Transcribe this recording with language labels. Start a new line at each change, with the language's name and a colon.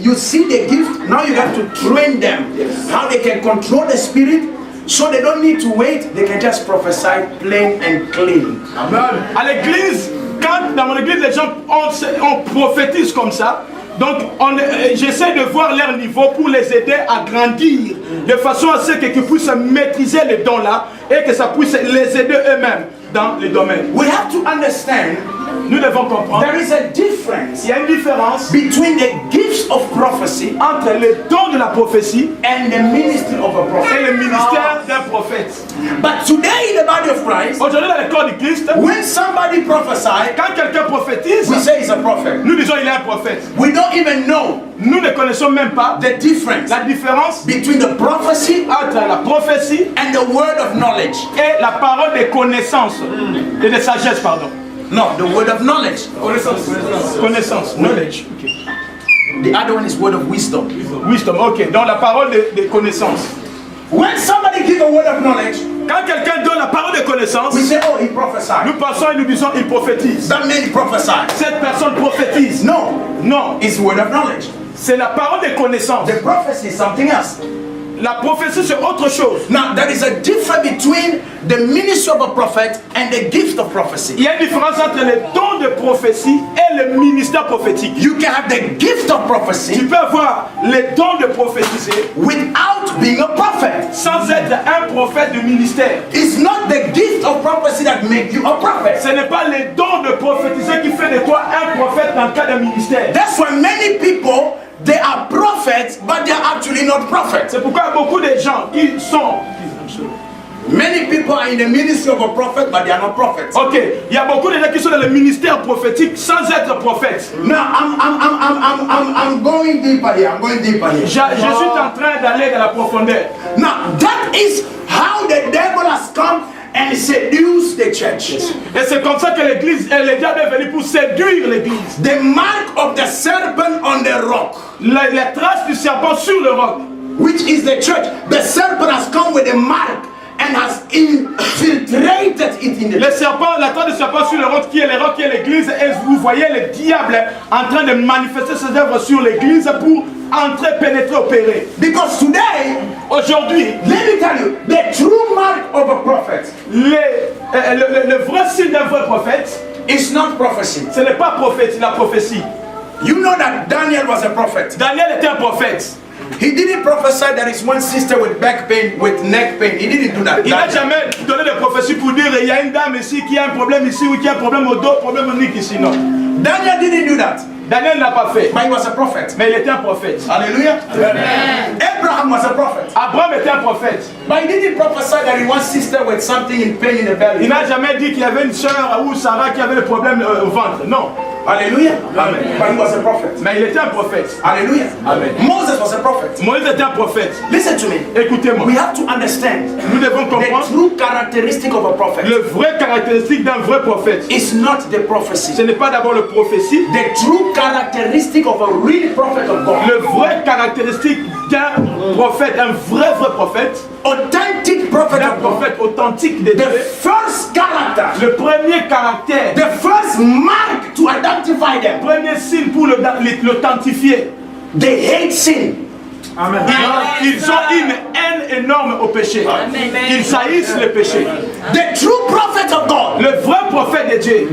English: You see the gift, now you have to train them how they can control the spirit, so they don't need to wait, they can just prophesy plain and clean. amen.
French: À l'église, quand dans mon église, les gens on prophétise comme ça. Donc, j'essaie de voir leur niveau pour les aider à grandir de façon à ce qu'ils puissent maîtriser les dons là et que ça puisse les aider eux-mêmes dans les domaines.
English: We have to understand
French: Nous devons comprendre
English: there is a difference
French: qu'il y a une différence
English: between the gifts of prophecy
French: entre les dons de la prophétie
English: and the ministry of a
French: et
English: prophet.
French: le ministère d'un prophète.
English: But today in the body of Christ,
French: Aujourd'hui, dans le corps du Christ,
English: when somebody prophesies,
French: quand quelqu'un prophétise,
English: we say he's a prophet.
French: nous disons il est un prophète.
English: We don't even know
French: Nous ne connaissons même pas
English: the difference
French: la différence
English: between the prophecy
French: entre la prophétie
English: and the word of knowledge.
French: et la parole de connaissance et de sagesse, pardon.
English: No, the word of knowledge.
French: Connaissance, knowledge. Okay.
English: The other one is word of wisdom.
French: Wisdom, ok. Donc la parole de connaissance.
English: When somebody gives a word of knowledge,
French: Quand quelqu'un donne la parole de connaissance,
English: we say, oh, he prophesied.
French: nous pensons et nous disons il prophétise.
English: That means he prophesied.
French: Cette personne prophétise.
English: No,
French: Non,
English: it's word of knowledge.
French: c'est la parole de connaissance.
English: The prophecy is something else.
French: La prophétie, c'est autre chose.
English: Now, there is a difference between the ministry of a prophet and the gift of prophecy.
French: Il y a une différence entre le don de prophétie et le ministère prophétique.
English: You can have the gift of
French: Tu
English: prophecy
French: peux avoir le don de prophétiser
English: without being a prophet.
French: sans être un prophète de ministère.
English: It's not the gift of prophecy that makes you a prophet.
French: Ce n'est pas le don de prophétiser qui fait de toi un prophète dans le cas d'un ministère.
English: That's why many people, they are prophets, but they are actually not prophets.
French: C'est pourquoi beaucoup de gens qui sont...
English: Many people are in the ministry of a prophet, but they are not prophets.
French: Ok, il y a beaucoup de gens qui sont dans le ministère prophétique sans être prophètes.
English: Now, I'm going deeper here. I'm going deeper here.
French: Je suis en train d'aller dans la profondeur.
English: Now, that is how the devil has come and seduced the church.
French: Et c'est comme ça que l'église, le diable est venu pour séduire l'église.
English: The mark of the serpent on the rock,
French: Les traces du serpent sur le roc.
English: which is the church. The serpent has come with a mark and has infiltrated it in the
French: Le serpent, la trace du serpent sur le roc qui est le roc qui est l'église. Et vous voyez le diable en train de manifester ses œuvres sur l'église pour entrer, pénétrer, opérer.
English: Because today,
French: Aujourd'hui,
English: let me tell you, the true mark of a prophet
French: le vrai signe d'un vrai prophète,
English: is not prophecy.
French: ce n'est pas prophète, la prophétie.
English: You know that Daniel was a prophet.
French: Daniel était un prophète.
English: He didn't prophesy that his one sister with back pain, with neck pain. He didn't do that.
French: Il n'a
English: Daniel.
French: jamais donné de prophétie pour dire il y a une dame ici qui a un problème ici ou qui a un problème au dos, problème au nique ici. Non.
English: Daniel didn't do that.
French: Daniel n'a pas fait.
English: But he was a prophet.
French: Mais il était un prophète. Hallelujah. Amen.
English: Abraham was a prophet.
French: Abraham était un prophète.
English: But he didn't prophesy that he one sister with something in pain in the belly.
French: Il n'a jamais dit qu'il y avait une sœur ou Sarah qui avait le problème au ventre. Non. Hallelujah. Amen.
English: But he was a prophet.
French: Mais il était un prophète. Hallelujah. Amen.
English: Moses was a prophet.
French: Moïse était un prophète.
English: Listen to me.
French: Écoutez-moi.
English: We have to understand
French: Nous devons
English: the
French: comprendre
English: true characteristic of a prophet.
French: le vrai caractéristique d'un vrai prophète.
English: It's not the prophecy.
French: Ce n'est pas d'abord le prophétie.
English: The true characteristic of a real prophet of God.
French: Le vrai caractéristique d'un prophète, un vrai prophète,
English: Authentic prophet
French: d'un
English: of God.
French: prophète authentique de
English: The
French: Dieu.
English: first character.
French: Le premier caractère,
English: The first mark to identify them.
French: premier signe pour l'authentifier.
English: They hate sin. Amen.
French: Ils ont une haine énorme au péché. Ils haïssent le péché.
English: The true prophet of God.
French: Le vrai prophète de Dieu,